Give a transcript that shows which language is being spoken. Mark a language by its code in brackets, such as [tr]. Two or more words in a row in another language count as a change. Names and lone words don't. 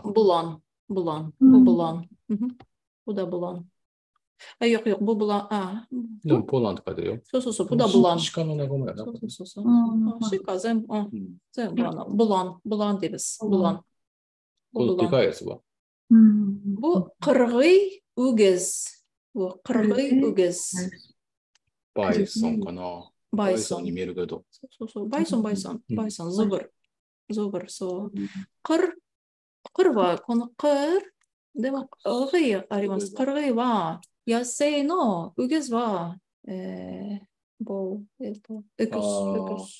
[ja] ブロン。ブロン。ブロン。ブダブロン。あ、よくブロン。あ、でもポーランド書いてるよ。そうそうそう、ブダブロン。鹿の名前やな。そうそうそう。鹿全部、全部ブロンです。ブロン。このでかいやつは。 [uz] Bu qirg'iy o'giz. Bu qirg'iy o'giz. [ja] バイソンかな。バイソンに見えるけど。そうそう、バイソン、ズブル、そう。qirは、この qir、でも、qirg'iyあります。qirg'iyは、野生の、o'gizは、エクス。